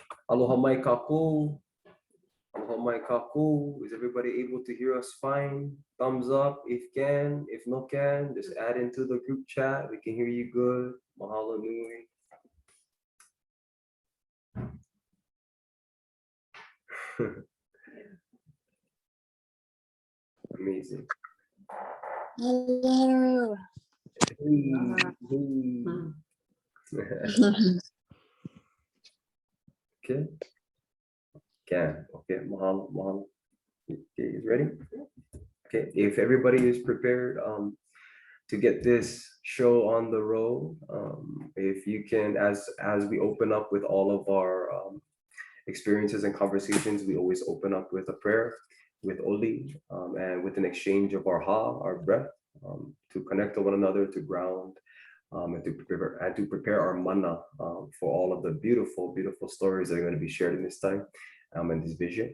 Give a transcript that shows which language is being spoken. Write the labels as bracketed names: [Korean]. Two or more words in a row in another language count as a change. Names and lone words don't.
[Hawaiian] Aloha mai kakou. Aloha mai kakou. [English] Is everybody able to hear us fine? Thumbs up if can. If no can, just add into the group chat. We can hear you good. [Hawaiian] Mahalo nui. [English] Amazing. Hello. Okay. Can. [Hawaiian] Okay. Mahalo. Mahalo. [English] Okay, you ready? Okay. If everybody is prepared, to get this show on the road, if you can, as we open up with all of our experiences and conversations, we always open up with a prayer, with Oli, and with an exchange of our ha, our breath, to connect to one another, to ground, and to prepare our mana for all of the beautiful, beautiful stories that are going to be shared in this time, and this vision.